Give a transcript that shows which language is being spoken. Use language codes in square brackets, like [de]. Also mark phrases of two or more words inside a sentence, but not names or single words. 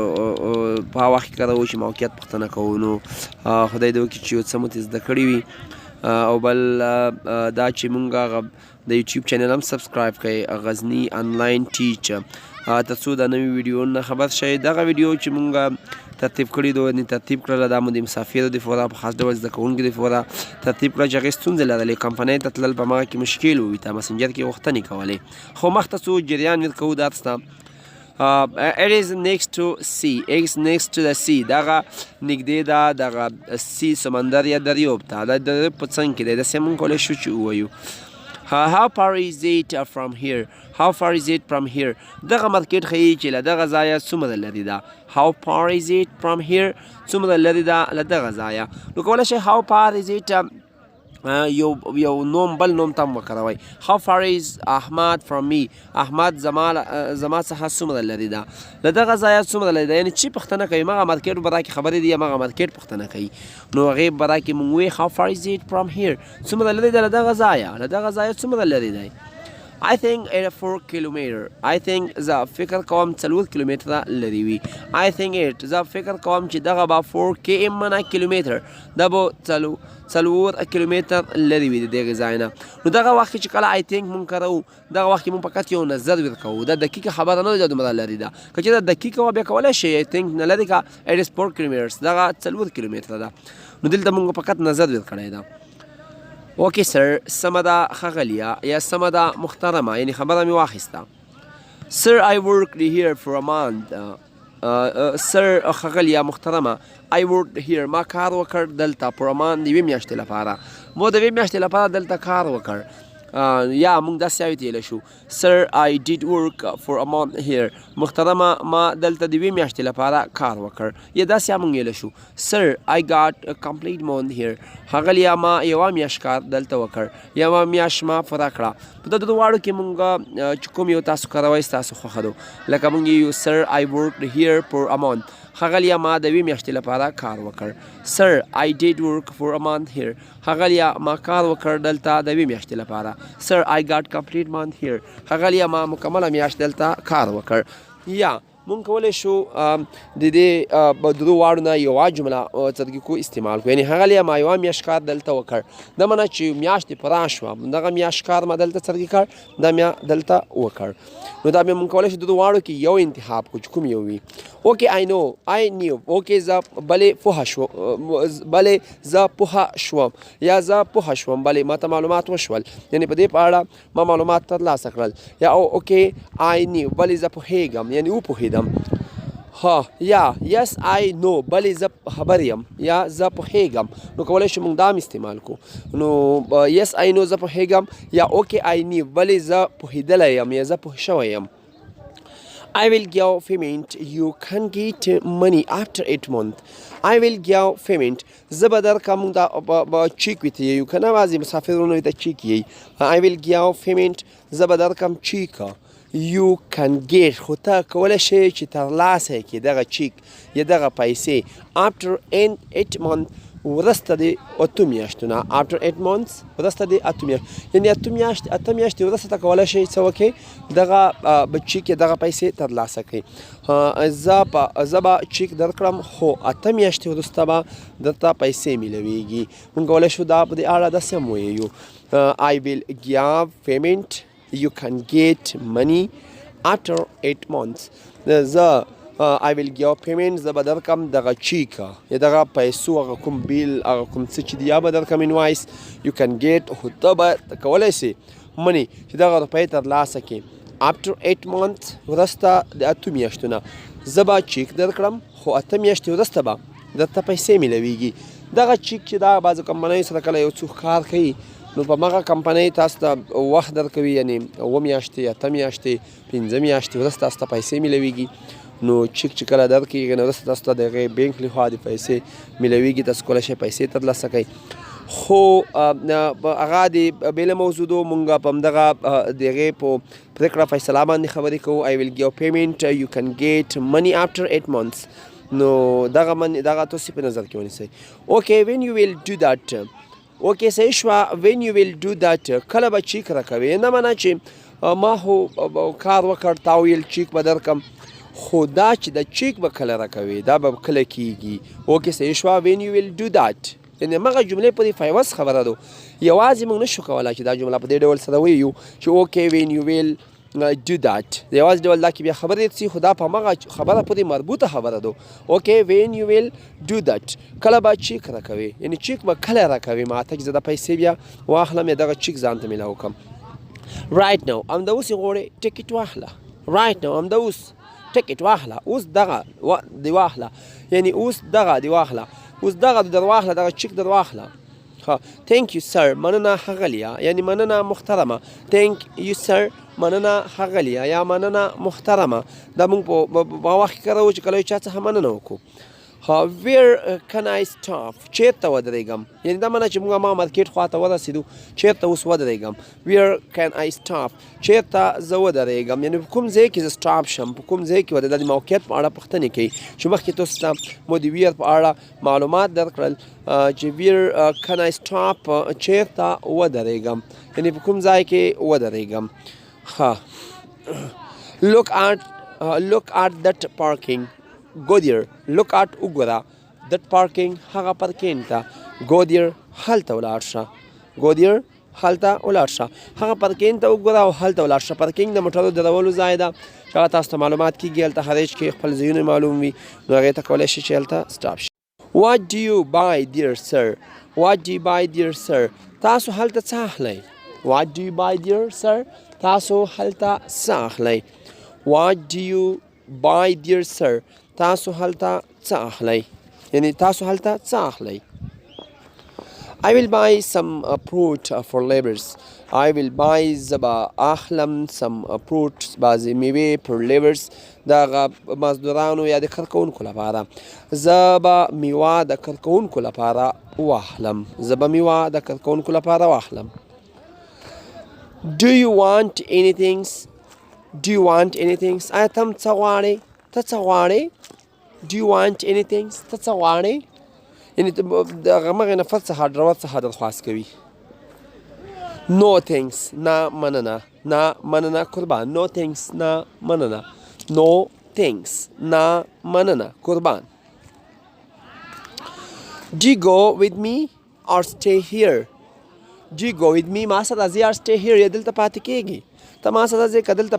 [ps] په وخت کې کاروو چې موقعیت پوښتنه کوو نو خدای دې وکړي چې یو څه مو ترې زده کړي وي او بل دا چې مونږ د یوټیوب چینل هم سبسکرایب کړئ غزنی آنلاین ټیچ تر څو د نوي ویډیو نه خبر شئ. دغه ویډیو چې مونږ ترتیب کړي دو یعنې ترتیب کړله دا مو د مسافرو دپاره په خاص ډول زده کوونکو دپاره ترتیب کړه چې هغې ستونزې لرلې کمپنۍ ته تلل په هماغه کې مشکل وي تا مسنجر کې غوښتنې کولې خو مخته څو جریان ور کوو دا ته [en] it is next to sea it's next to the sea [ps] دغه نږدې ده دغه سی سمندر یا دریاب ته دا د په څنګ کې دی داسې مونږ کولی شو چې ووایو [en] how far is it from here how far is it from here [ps] دغه مارکیټ ښیي چې له دغه ځایه څومره لرې ده [en] how far is it from here [ps] څومره لرې ده له دغه ځایه نو کولی شئ [en] how far is it [ps] یو نوم بل نوم ته هم وکاروئ [en] how far is احمد from me [ps] احمد زما څخه څومره لرې ده له دغه ځایه څومره لرې ده یعنې چې پوښتنه کوي همغه مارکیټ به راکړي خبرې دي همغه مارکیټ پوښتنه کوي نو هغې به راکړي مونږ وایي [en] how far is it from here [ps] څومره لرې ده له دغه ځایه څومره لرې دی [en] I think 4 kilometer I think [ps] زه فکر کوم 4 کیلومتره لرې وي I [en] think it [ps] زه فکر کوم چې دغه به 4 km نه کیلومتر دا به 4 کیلومتر لرې وي د دغې ځای نه نو دغه وخت کې چې کله [en] I think [ps] مونږ کاروو دغه وخت کې مونږ فقط یو نظر ورکوو دا دقیقه خبره نه ده دا دومره لرې ده که چې دا دقیقه وه بیا کولی شئ [en] I think [ps] نه لرې که [en] it is 4 kilometers [ps] دغه 4 کیلومتره ده نو دلته مونږ فقط نظر ورکړی ده اوکې سر سمه ده ښاغلیه یا سمه ده محترمه یعنې خبره مې واخیسته سر [en] I worked here for a month [ps] سر ښاغلیه محترمه [en] I worked here [ps] ما کار وکړ دلته [en] for a month [ps] د 2 میاشتې لپاره ما د 2 میاشتې لپاره دلته کار وکړ یا مونږ داسې ویلی شو سر [en] I did work for a month here [ps] محترمه ما دلته د 2 میاشتې لپاره کار وکړ یا داسې هم مونږ ویلی شو سر [en] I got a complete month here [ps] ښاغلیه ما یوه میاشت کار دلته وکړ یوه میاشت ما پوره کړه په دغه دواړو کې مونږ چې کوم یو تاسو کاروئ ستاسو خوښه ده لکه مونږ یو سر [en] I worked here for a month [ps] ښاغلیه ما د 2 میاشتې لپاره کار وکړ سر [en] I did work for a month here [ps] ښاغلیه ما کار وکړ دلته د 2 میاشتې لپاره سر [en] I got complete month here [ps] ښاغلیه ما مکمله میاشت دلته کار وکړ یا مونږ کولی شو د دې درو واړو نه یوه جمله څرګکو استعمال کړو یعنې ښاغلیه ما یوه میاشت کار دلته وکړ دا منه چې میاشتې پوره شوه دغه میاشت کار ما دلته څرګي کړ دا میا دلته وکړ نو دا بیا مونږ کولی شو د درو واړو کې یو انتخاب کړو چې کوم یو وي اوکې [en] I know I knew [ps] اوکې زه بلې پوهه شوم بلې زه پوهه شوم یا زه پوهه شوم بلې ما ته معلومات وشول یعنې په دې په اړه ما معلومات ترلاسه کړل یا اوکې [en] I knew [ps] بلې زه پوهېږم یعنې وپوهېدم ها یا [en] yes I know [ps] بلې زه خبر یم یا زه پوهېږم نو کولی شو موږ دا هم استعمال کړو نو [en] yes I know [ps] زه پوهېږم یا اوکې [en] I knew [ps] بلې زه پوهېدلی یم یا زه پوه شوی یم [en] I will give payment you can get money after 8 months I will give payment [ps] زه به درکړم دا چیک ویته یو که نه بعضې مسافرونه ورته چیک یی [en] I will give payment [ps] زه به درکړم چیک [en] you can get [ps] خو ته کولی شئ چې ترلاسه کړې دغه چیک یا دغه پیسې [en] after 8 months [ps] وروسته د 8 میاشتو نه [en] after 8 months [ps] وروسته د 8 میاشتو یعنې 8 میاشتې وروسته ته کولی شئ څه وکړئ دغه چیک یا دغه پیسې ترلاسه کړئ زه به چیک درکړم خو 8 میاشتې وروسته به درته پیسې میلویږي موږ کولی شو دا په دې اړه داسې هم ووایو [en] I will give payment you can get money after 8 months [ps] زه [en] I will give payment [ps] زه به درکړم دغه چیک یا دغه پیسو هغه کوم بیل هغه کوم څه چې دی یا به درکړم انوایس [en] you can get [ps] خو ته به کولی سې منی چې دغه روپۍ ترلاسه کړې [en] after 8 months [ps] وروسته د 8 میاشتو نه زه به چیک درکړم خو 8 میاشتې وروسته به درته پیسې میلویږي دغه چیک چې دا بعضو کمپنیو سره کله یو څوک کار کوي نو په هغه کمپنۍ تاسو ته وخت درکوي یعنې 7 میاشتې 8 میاشتې 15 میاشتې وروسته تاسو ته پیسې میلویږي نو چیک چې کله درکړي نو وروسته تاسو ته د هغې بینک لخوا د پیسې میلویږي تاسو کولی شئ پیسې ترلاسه کوئ خو هغه د بېله موضوع دو مونږ په همدغه د هغې په پرېکړه فیصله باندې خبرې کوو [en] I will give payment you can get money after 8 months [ps] نو دغه تاسو په نظر کې ونیسئ اوکې [en] when you will do that [ps] اوکې صحیح شوه [en] when you will do that [ps] کله به چیک راکوې نه منه چې ما خو کار وکړ تا ویل چیک به درکړم خو دا چې د چیک به کله راکوې دا به کله کیږي اوکې صحیح شوه [en] when you will do that [ps] یعنې همغه جملې پورې په عوض خبره ده یوازې موږ نشو کولی چې دا جمله په دې ډول سره ووایو چې اوکې [en] when you will do that [ps] د یوازې ډول دا کې بیا خبرې سي خو دا په همغه خبره پورې مربوطه خبره ده اوکې [en] when you will do that [ps] کله به چیک راکوي یعنې چیک به کله راکوي ماته چې زه د پیسې بیا واخلم یا دغه چیک ځان ته میلاو کړم [en] right now [ps] همدا اوس یې غواړې ټکټ واخله [en] right now [ps] همدا اوس ټکټ واخله اوس دغه دې واخله یعنې اوس دغه دې واخله اوس دغه در واخله دغه چیک در واخله ها [en] thank you sir [ps] مننه ښاغلیه یعنې مننه محترمه [en] thank you sir [ps] مننه ښاغلیه یا مننه محترمه دا موږ په وخت کې کاروو چې کله یو چا څخه مننه وکړو [en] where can I [ps] stop چیرته ودرېږم یعنې دا منه چې موږ ما مارکیټ خواته ورسېدو چیرته اوس ودرېږم [en] where can I stop [ps] چیرته زه ودرېږم یعنې په کوم ځای کې زه سټاپ شم په کوم ځای کې ودرېږم د موقعیت په اړه پوښتنې کوي چې مخکې تاسو ته مو د ویر په اړه معلومات درکړل چې [en] where can I stop [ps] چیرته ودرېږم یعنې په کوم ځای کې ودرېږم ها [en] look at that parking go there look at [ps] وګوره [en] that parking [ps] هغه پارکینګ ته [en] go there [ps] هلته ولاړ شه [en] go there [ps] هلته ولاړ شه هغه پارکینګ ته وګوره او هلته ولاړ شه پارکینګ د موټرو درولو ځای ده چې هغه تاسو ته معلومات کېږي هلته هریچ کې خپل ځایونه معلوم وي نو هغې ته کولی شي چې هلته سټاپ شي [en] what do you buy dear sir what do you buy dear sir [ps] تاسو هلته څه اخلئ [en] what do you buy dear sir [ps] تاسو هلته څه اخلئ [en] what do you buy dear sir [ps] تاسو هلته څه اخلئ یعنې تاسو هلته څه اخلئ [en] I will buy some fruit for laborers I will buy [ps] زه به اخلم [en] some fruit [ps] بعضې میوې [en] for laborers [ps] دغه مزدورانو یا د کارکوونکو لپاره زه به میوه د کارکوونکو لپاره واخلم زه به میوه د کارکوونکو لپاره واخلم [en] Do you want anything [ps] آیا تم څه غواړې ته څه غواړې [en] Do you want anything [ps] ته څه غواړې یعنې د همغې نفر څخه ډرور څخه درخواست کوي [en] No thanks [ps] نه مننه قربان [en] No thanks [ps] نه مننه [en] No thanks [ps] نه مننه قربان [en] Do you go with me or stay here Do you go with me [ps] ما سره ځې [en] or stay here [ps] یا دلته پاتې کېږي ته ما سره ځې که دلته